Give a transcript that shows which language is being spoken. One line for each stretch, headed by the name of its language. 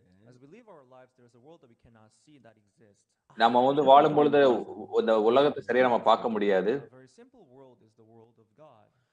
English: As we live our lives, there's a world that we cannot see that exists.
Tamil: நம்ம வந்து வாழும் பொழுது இந்த உலகத்தை சரியா நம்ம பார்க்க முடியாது.
English: A very simple world is the world of God.